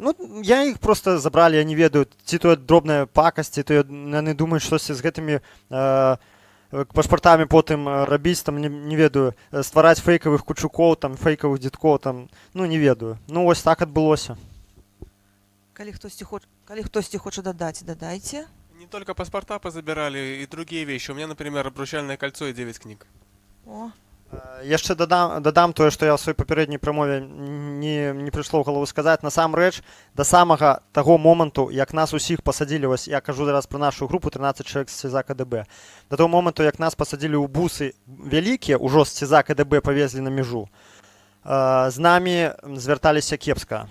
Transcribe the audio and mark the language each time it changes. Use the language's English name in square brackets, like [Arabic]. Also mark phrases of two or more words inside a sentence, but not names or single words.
[Belarusian] Ну, я іх просто забралі, я не ведаю, ці то дробная пакасць, ці то яны думаюць, штосьці з гэтымі пашпартамі потым рабіць, там, не ведаю, ствараць фейкавых кучукоў, там, фейкавых дзедкоў, там, ну, не ведаю. Ну, вось так адбылося. Калі хтосьці хоча дадаць, дадайце. [Russian] Не только паспорта позабирали, и другие вещи. У меня, например, обручальное кольцо и 9 книг. О. [Belarusian] Яшчэ дадам тое, што я ў сваёй папярэдняй прамове не прыйшло ў галаву сказаць. Насамрэч, да самага таго моманту, як нас усіх пасадзілі, вось я кажу зараз пра нашу групу 13 чалавек з СІЗАК КДБ, да таго моманту, як нас пасадзілі ў бусы вялікія, ужо з СІЗАК КДБ павезлі на мяжу, з намі звярталіся кепска.